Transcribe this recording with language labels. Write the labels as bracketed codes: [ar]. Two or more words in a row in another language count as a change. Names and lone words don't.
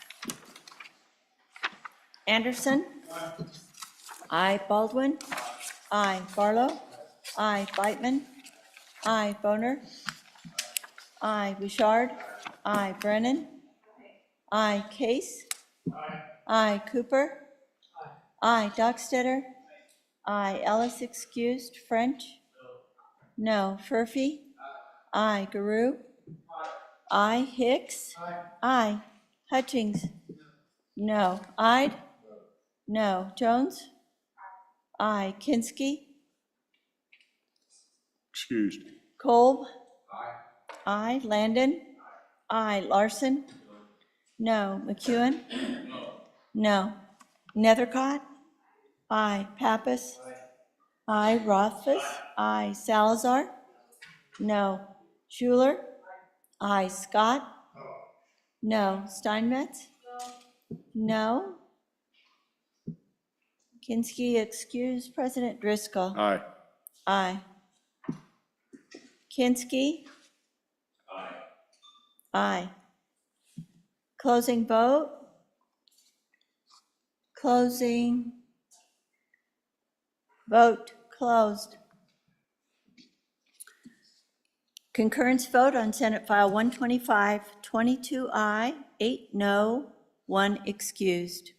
[en] Anderson? Aye. Baldwin? Aye. Barlow? Aye. Beitman? Aye. Boner? Aye. Bouchard? Aye. Brennan? Aye. Case? Aye. Cooper? Aye. Dockstetter? Aye. Ellis excused. French? No. Furphy? Aye. Garou? Aye. Hicks? Aye. Hutchings? No. Ide? No. Jones? Aye. Kinski? Excused. Kolb? Aye. Landon? Aye. Larson? No. McEwen? No. Nethercott? Aye. Pappas? Aye. Rothfuss? Aye. Salazar? No. Schuler? Aye. Scott? No. Steinmetz? No. Kinski excused. President Driscoll? Aye. Aye. Kinski? Aye. Aye. Closing vote? Closing. Vote closed. Concurrence vote on Senate File 125, 22 aye, 8 no, 1 excused.